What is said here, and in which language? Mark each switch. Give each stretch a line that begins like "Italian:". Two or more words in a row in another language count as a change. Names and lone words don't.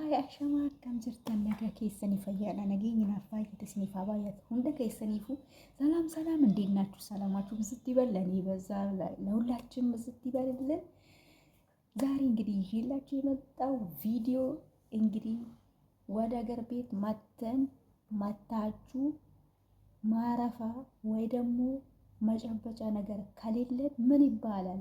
Oromo: Ashama akkam jirtan nagaa keessanii fayyaadha nageenyi naaf baay'ate isiniif haa baay'atu hunda keessaniifu
Amharic: ሰላም እንዴት ናችሁ? ሰላማችሁ ብዝት ይበል። ለኔ በዛ ለሁላችን ብዝት ይበልልን። ዛሬ እንግዲህ ይዤላችሁ የመጣው ቪዲዮ እንግዲህ ወደ ሀገር ቤት መታችሁ ማረፋ ወይ ደግሞ መጨበጫ ነገር ከሌለ ምን ይባላል?